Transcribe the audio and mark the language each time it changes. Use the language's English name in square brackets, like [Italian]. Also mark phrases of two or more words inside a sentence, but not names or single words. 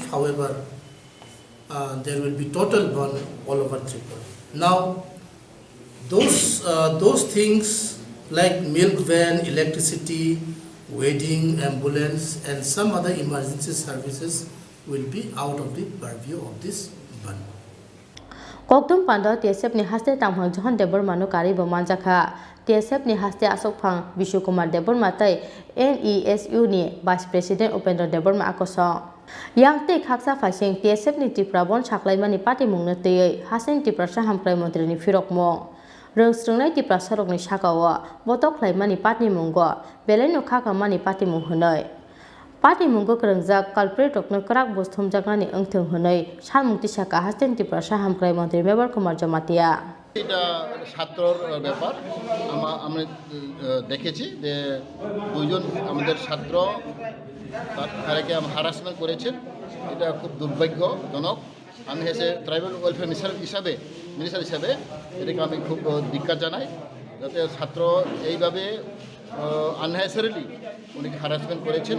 [English] However, there will be total ban all over Tripura. Now, those things like milk van, electricity, wedding, ambulance, and some other emergency services will be out of the purview of this ban. [Kok Borok] Koktwma pando TSF ni haste tangphang Johan Deborma no kari bo manjakha TSF ni haste asokphang Bishu Kumar Deborma tai NESU ni Vice President Upendra Deborma akoso yangte khaksa phasing TSF ni Tripura bon saklaimani party mungno tei hasen Tripura sahamklai mantri ni firokmo rungsrungnai Tripura sarok ni sakao botok khlaimani party mungo belai no khakamani party mung hunai party mungo krangjak culprit rokno krak bosthum jaknani angthung hunai samungti saka hasen Tripura sahamklai mantri Bubakrok jamatia [Bangla] এটা ছাত্রর ব্যাপার আমরা দেখেছি যে দুইজন আমাদের ছাত্র তাদেরকে হারাসমেন্ট করেছেন এটা খুব দুর্ভাগ্যজনক। আমি হচ্ছে [English] tribal welfare minister [Bangla] হিসাবে এটাকে আমি খুব ধিক্কার জানাই, যাতে ছাত্র এইভাবে আননেসেসারিলি উনি হ্যারাসমেন্ট করেছেন।